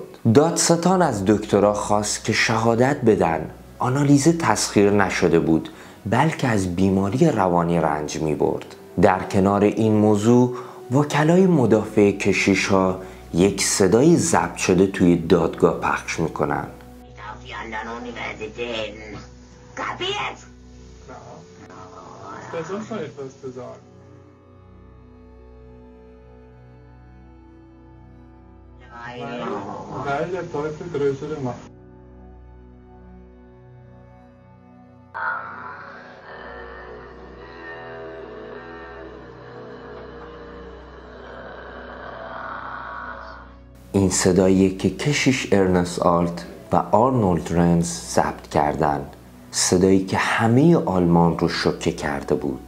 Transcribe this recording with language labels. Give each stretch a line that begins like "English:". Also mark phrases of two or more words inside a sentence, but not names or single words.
Persian: دادستان از دکترها خواست که شهادت بدن آنالیزه تسخیر نشده بود، بلکه از بیماری روانی رنج می برد. در کنار این موضوع وکلای مدافع کشیش ها یک صدای ضبط شده توی دادگاه پخش میکنن.
German: Weil der Teufel größere Macht.
Persian: این صدایی که کشیش ارنست آلت و آرنولد رنز ضبط کردن، صدایی که همه آلمان رو شوکه کرده بود.